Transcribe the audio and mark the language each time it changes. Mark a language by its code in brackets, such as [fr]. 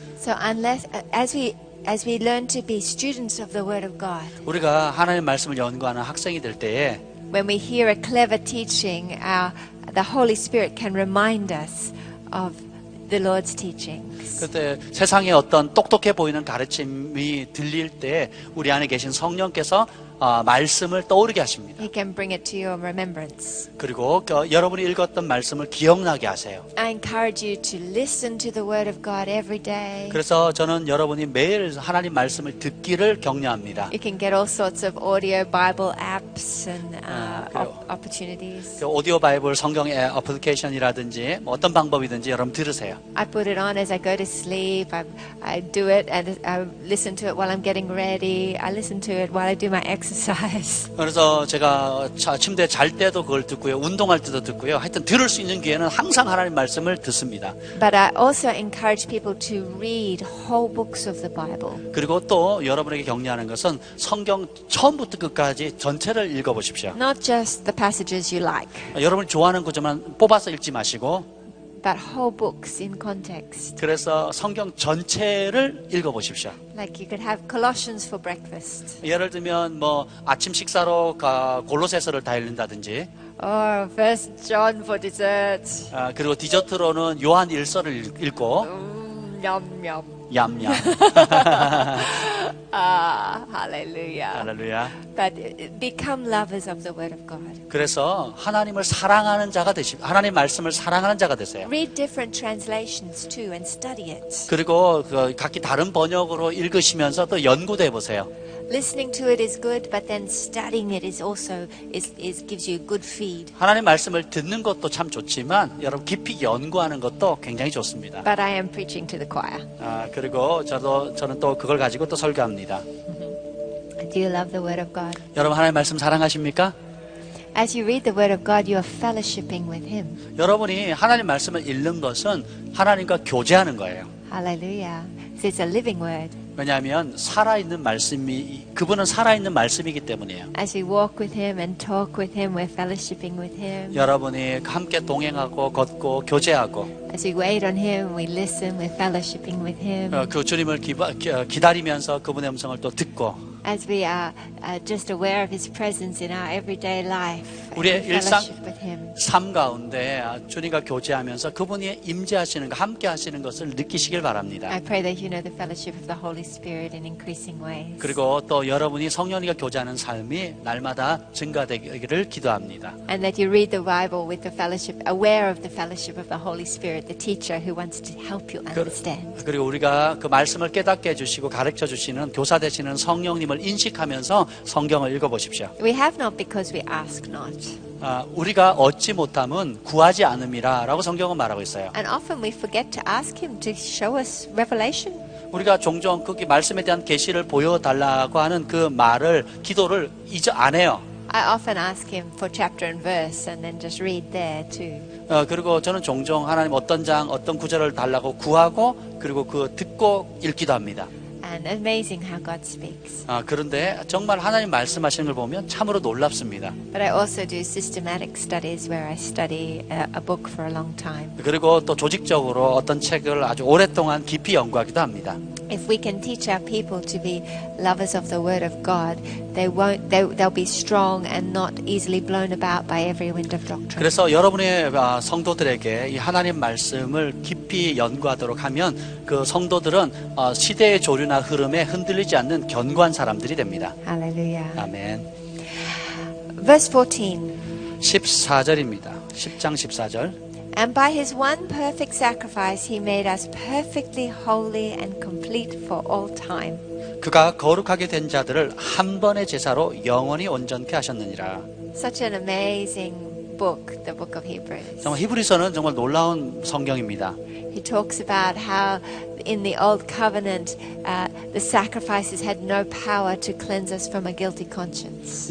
[en] So unless as we learn to be students of the Word of God, [ko] 우리가 하나님의 말씀을 연구하는 학생이 될 때에 [en] when we hear a clever teaching, the Holy Spirit can remind us of the Lord's teachings. [ko] 그때 세상에 어떤 똑똑해 보이는 가르침이 들릴 때 우리 안에 계신 성령께서 말씀을 떠오르게 하십니다. [en] He can bring it to your remembrance. [ko] 그리고 여러분이 읽었던 말씀을 기억나게 하세요. [en] I encourage you to listen to the Word of God every day. [ko] 그래서 저는 여러분이 매일 하나님 말씀을 듣기를 격려합니다. [en] You can get all sorts of audio Bible apps and opportunities. [ko] 오디오 바이블 성경의 어플리케이션이라든지 어떤 방법이든지 여러분 들으세요. [en] I put it on as I go to sleep. I do it and I listen to it while I'm getting ready. I listen to it while I do my exercise. [ko] 그래서 제가 침대에 잘 때도 그걸 듣고요. 운동할 때도 듣고요. 하여튼 들을 수 있는 기회는 항상 하나님 말씀을 듣습니다. [en] But I also encourage people to read whole books of the Bible. [ko] 그리고 또 여러분에게 격려하는 것은 성경 처음부터 끝까지 전체를 읽어보십시오. [en] Not just the passages you like, [ko] 여러분이 좋아하는 구절만 뽑아서 읽지 마시고 [en] but whole books in context. [ko] 그래서 성경 전체를 읽어보십시오. [en] Like you could have Colossians for breakfast. [ko] 예를 들면 뭐 아침 식사로 골로새서를 다 읽는다든지 [en] Or First John for dessert. [ko] 그리고 디저트로는 요한 1서를 읽고 [en] Yum yum. [ko] 얌얌. [en] Hallelujah. [ko] 할렐루야. [en] But become lovers of the Word of God. [ko] 그래서 하나님을 사랑하는 자가 하나님 말씀을 사랑하는 자가 되세요. [en] Read different translations too and study it. [ko] 그리고 각기 다른 번역으로 읽으시면서 또 연구도 해보세요. [en] Listening to it is good, but then studying it is also gives you a good feed. [ko] 하나님 말씀을 듣는 것도 참 좋지만 여러분 깊이 연구하는 것도 굉장히 좋습니다. [en] But I am preaching to the choir. [ko] 그리고 저는 또 그걸 가지고 또 설교합니다. [en] Do you love the Word of God? [ko] 여러분 하나님 말씀 사랑하십니까? [en] As you read the Word of God, you are fellowshipping with Him. [ko] 여러분이 하나님 말씀을 읽는 것은 하나님과 교제하는 거예요. [en] Hallelujah. So it's a living Word. [ko] 왜냐하면 살아있는 말씀이 그분은 살아있는 말씀이기 때문이에요. [en] As we walk with Him and talk with Him, we're fellowshipping with Him. [ko] 여러분이 함께 동행하고 걷고 교제하고 [en] As we wait on Him, we listen, we're fellowshipping with Him. [ko] 그 주님을 기다리면서 그분의 음성을 또 듣고 [en] As we are just aware of His presence in our everyday life, [ko] 우리의 [en] we fellowship with Him. [ko] 삶 가운데 주님과 교제하면서 그분이 임재하시는 거, 함께 하시는 것을 느끼시길 바랍니다. [en] I pray that you know the fellowship of the Holy Spirit in increasing ways. [ko] 그리고 또 여러분이 성령님과 교제하는 삶이 날마다 증가되기를 기도합니다. [en] And that you read the Bible with the fellowship, aware of the fellowship of the Holy Spirit, the teacher who wants to help you understand. [ko] 그리고 우리가 그 말씀을 깨닫게 해주시고 가르쳐 주시는 교사 되시는 성령님을 인식하면서 성경을 읽어보십시오. [en] We have not because we ask not. [ko] 우리가 얻지 못함은 구하지 않음이라라고 성경은 말하고 있어요. [en] And often we forget to ask Him to show us revelation. [ko] 우리가 종종 거기 말씀에 대한 계시를 보여달라고 하는 그 말을 기도를 안 해요. [en] I often ask Him for chapter and verse and then just read there too. [ko] 그리고 저는 종종 하나님 어떤 장 어떤 구절을 달라고 구하고 그리고 그 듣고 읽기도 합니다. [en] And amazing how God speaks. [ko] 그런데 정말 하나님 말씀하시는 걸 보면 참으로 놀랍습니다. [en] But I also do systematic studies where I study a book for a long time. [ko] 그리고 또 조직적으로 어떤 책을 아주 오랫동안 깊이 연구하기도 합니다. [en] If we can teach our people to be lovers of the Word of God, they'll be strong and not easily blown about by every wind of doctrine. [ko] 그래서 여러분의 성도들에게 이 하나님 말씀을 깊이 연구하도록 하면 그 성도들은 시대의 조류나 흐름에 흔들리지 않는 견고한 사람들이 됩니다. [en] Hallelujah. [ko] 아멘. [en] Verse 14. [ko] 14절입니다. 10장 14절. [en] And by His one perfect sacrifice He made us perfectly holy and complete for all time. [ko] 그가 거룩하게 된 자들을 한 번의 제사로 영원히 온전케 하셨느니라. [en] Such an amazing book, the book of Hebrews. [ko] 정말 히브리서는 정말 놀라운 성경입니다. [en] He talks about how in the old covenant the sacrifices had no power to cleanse us from a guilty conscience.